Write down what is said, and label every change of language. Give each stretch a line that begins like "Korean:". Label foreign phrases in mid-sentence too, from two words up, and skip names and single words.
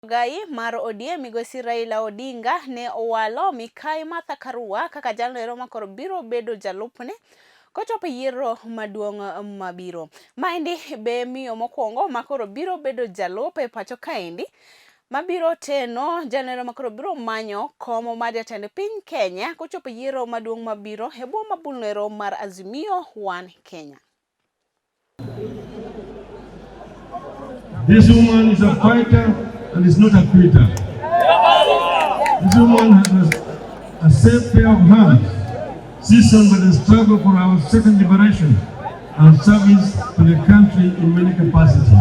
Luo (Kenya and Tanzania): Gai mar ODM migosi Raila Odinga ne owalo Mikai Martha Karua kaka jalno makoro biro bedo jalupne kochopo yiero maduong' mabiro. Maendi be miyo mokwongo makoro biro bedo jalup e pacho kaendi mabiro teno jalno makoro biro manyo komo mar jatend piny Kenya kochopo yiero maduong' mabiro e bwo mabulnero mar Azimio One Kenya.
English: This woman is a fighter and is not a quitter. This woman has a safe pair of hands, seasoned by the struggle for our second liberation and service to the country in many capacities.